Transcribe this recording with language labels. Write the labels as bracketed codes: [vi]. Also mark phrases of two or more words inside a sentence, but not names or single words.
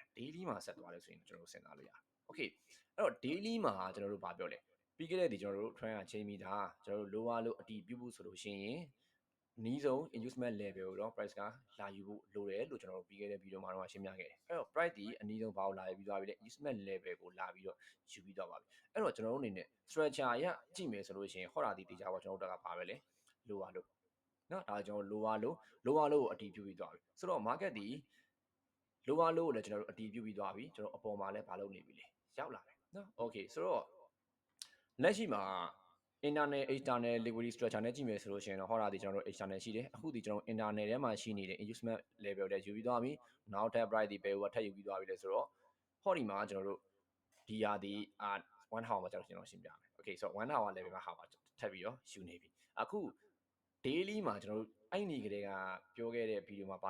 [my] daily မှာဆက်သွားလဲဆိုရင်ကျွန်တော်တို့စဉ်းစားလို့ရတယ် okay အဲ့တော့ daily မှာကျွန်တော်တို့ဘာပြောလဲပြီးခဲ့တဲ့ဒီကျွန်တော်တို့ trend ကချိန်ပြီးသားကျွန်တော်တို့ lower လို့အတီးပြုဖို့ဆိုလို့ရှိရင်နီးဆုံး [en] inducement level [my] ကိုတော့ price ကလာယူဖို့လိုတယ်လို့ကျွန်တော်တို့ပြီးခဲ့တဲ့ဗီဒီယိုမှာတော့ရှင်းပြခဲ့တယ်အဲ့တော့ price ဒီအနည်းဆုံးဘာကိုလာယူပြီးသွားပြီလဲ [en] inducement level [my] ကိုလာပြီးတော့ယူပြီးသွားပါပြီအဲ့တော့ကျွန်တော်တို့အနေနဲ့ structure ရကြည့်မယ်ဆိုလို့ရှိရင်ဟောတာဒီတေချာပေါ့ကျွန်တော်တို့ကဘာပဲလဲ lower လို့နော်ဒါကျွန်တော် lower လို့ကိုအတီးပြုပြီးသွားပြီဆိုတော့ market ဒီ [en] lower low [my] ကိုလည်းကျွန်တော်တို့အတီးပြုပြီးသွားပြီကျွန်တော်အပေါ်မှာလည်းဘာလုပ်နေပြီလဲရောက်လာတယ်နော် okay ဆိုတော့လက်ရှိမှာ [en] internal external liquidity structure [my] နဲ့ကြည့်မယ်ဆိုလို့ရှိရင်တော့ဟောတာဒီကျွန်တော်တို့ external ရှိတယ်အခုဒီကျွန်တော် internal ထဲမှာရှိနေတဲ့ [en] inducement level [my] တွေယူပြီးသွားပြီနောက်ထပ် price ဒီဘယ်ဟိုထပ်ယူ ပြီးသွားပြီလဲဆိုတော့ဟောဒီမှာကျွန်တော်တို့ဒီဟာဒီ1 hour မှာကျွန်တော်ရှင်းပြမယ် okay ဆိုတော့ [en] 1 hour level [my] မှာဟာမှာထပ်ပြီးတော့ယူနေပြီအခု daily မှာကျွန်တော်တို့အဲ့ဒီကလေးကပြောခဲ့တဲ့ဗီဒီယိုမှာပါ